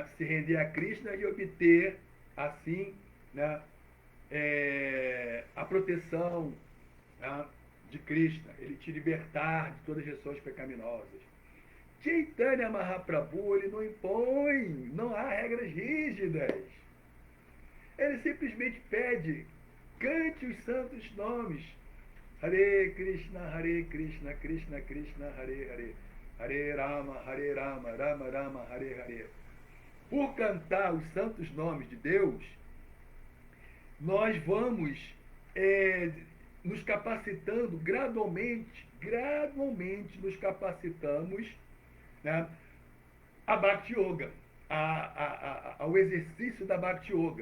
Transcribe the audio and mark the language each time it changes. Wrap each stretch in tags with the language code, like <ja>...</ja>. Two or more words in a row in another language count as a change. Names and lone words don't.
<pt>Se render a Krishna e obter, assim, né, a proteção, né, de Krishna, ele te libertar de todas as reações pecaminosas. Chaitanya Mahaprabhu, ele não impõe, não há regras rígidas. Ele simplesmente pede: cante os santos nomes.</pt> <sa>Hare Krishna, Krishna Krishna, Hare Hare. Hare Rama, Rama Rama, Hare Hare.</sa> <pt>Por cantar os santos nomes de Deus, nós vamos nos capacitando gradualmente nos capacitamos, né, a Bhakti Yoga, ao exercício da Bhakti Yoga.</pt>